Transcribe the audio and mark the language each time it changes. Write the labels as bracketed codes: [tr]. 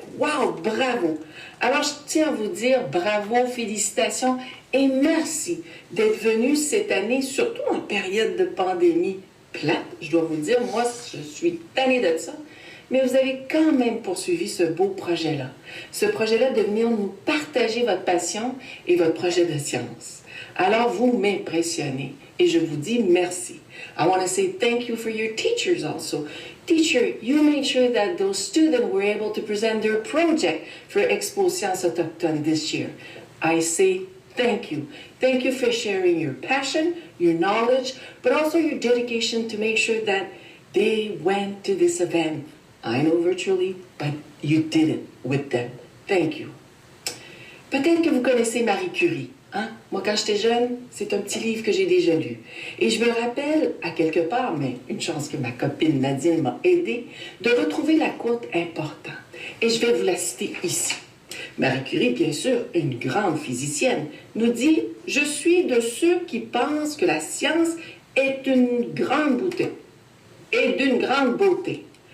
[fr] Wow, bravo! Alors, je tiens à vous dire bravo, félicitations et merci d'être venus cette année, surtout en période de pandémie plate. Je dois vous dire, moi, je suis tannée de ça. Mais vous avez quand même poursuivi ce beau projet-là. Ce projet-là de venir nous partager votre passion et votre projet de science. Alors, vous m'impressionnez et je vous dis merci. [en] I want to say thank you for your teachers also. Teacher, you made sure that those students were able to present their project for Expo Sciences Autochtones this year. I say thank you. Thank you for sharing your passion, your knowledge, but also your dedication to make sure that they went to this event. I know virtually, but you did it with them. Thank you. [fr] Peut-être que vous connaissez Marie Curie. Hein? Moi, quand j'étais jeune, c'est un petit livre que j'ai déjà lu. Et je me rappelle, à quelque part, mais une chance que ma copine Nadine m'a aidée, de retrouver la [en] quote [fr] importante. Et je vais vous la citer ici. Marie Curie, bien sûr, une grande physicienne, nous dit « Je suis de ceux qui pensent que la science est une grande beauté, et d'une grande beauté.